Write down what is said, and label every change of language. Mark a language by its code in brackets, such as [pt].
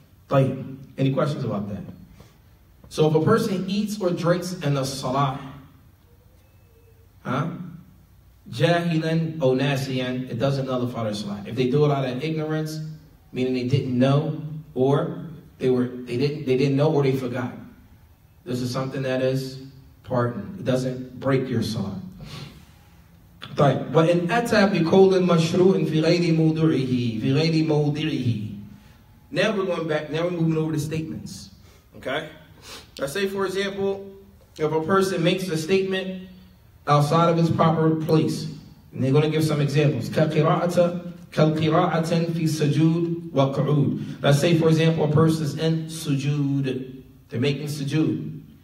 [en] Like, any questions about that? So if a person eats or drinks in the salah, jahilan or nasiyan, it doesn't nullify their salah. If they do it out of ignorance, meaning they didn't know, or they didn't know, or they forgot. This is something that is pardon. It doesn't break your salah. [ar] طيب. وإن أتى بقول مشروع في غير موضعه. [en] Now we're going back. Now we're moving over to statements. Okay. Let's say, for example, if a person makes a statement outside of its proper place, and they're going to give some examples. [ar] كالقراءة في سجود وقعود. [en] Let's say, for example, a person is in sujood. They're making sujood.